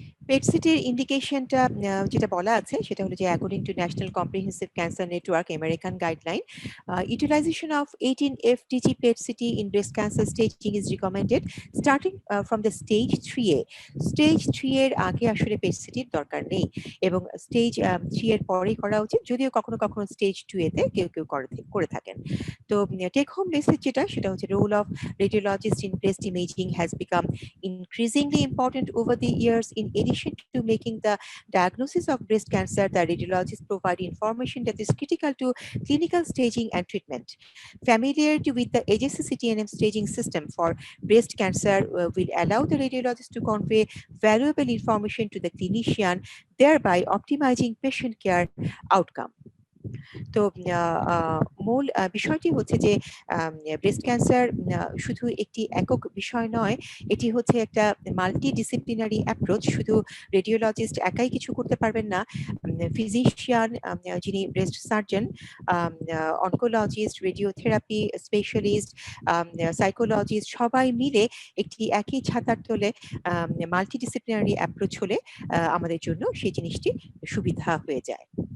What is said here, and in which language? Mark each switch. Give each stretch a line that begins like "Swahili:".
Bangla: পেট সিটির ইন্ডিকেশনটা যেটা বলা আছে সেটা হলো যে
English: According to national comprehensive cancer network American guideline, utilization of 18 FDG PET CT in breast cancer staging is recommended starting from the stage 3A.
Bangla: Stage 3 এর আগে আসলে পেট সিটির দরকার নেই, এবং স্টেজ 3 এর পরেই করা উচিত, যদিও কখনো কখনো স্টেজ 2 এতে কেউ কেউ করে থাকেন। তো টেক হোম মেসেজ যেটা সেটা হচ্ছে
English: Role of radiologist in breast imaging has become increasingly important over the years. In addition to making the diagnosis of breast cancer, the radiologists provide information that is critical to clinical staging and treatment. Familiarity with the AJC CTNM staging system for breast cancer will allow the radiologist to convey valuable information to the clinician, thereby optimizing patient care outcome.
Bangla: তো মূল বিষয়টি হচ্ছে যে breast cancer শুধু একটি একক বিষয় নয়, এটি হচ্ছে একটা মাল্টি ডিসিপ্লিনারি অ্যাপ্রোচ। শুধু রেডিওলজিস্ট একাই কিছু করতে পারবেন না, ফিজিশিয়ান যিনি breast surgeon, oncologist, radiotherapy specialist, psychologist সবাই মিলে একটি একই ছাতার তলে মাল্টি ডিসিপ্লিনারি অ্যাপ্রোচ হলে আমাদের জন্য সেই জিনিসটি সুবিধা হয়ে যায়।